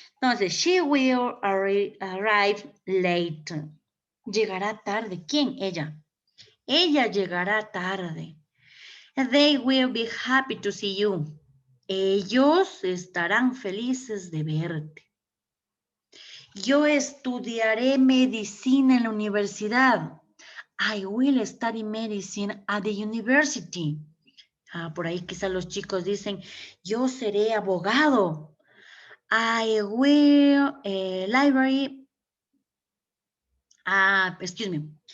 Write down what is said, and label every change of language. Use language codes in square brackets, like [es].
[en] Entonces, she will arrive late. [es] Llegará tarde. ¿Quién? Ella. Ella llegará tarde. [en] They will be happy to see you. [es] Ellos estarán felices de verte. Yo estudiaré medicina en la universidad. [en] I will study medicine at the university. [es] Ah, por ahí quizás los chicos dicen, yo seré abogado. [en] I will, library, excuse me.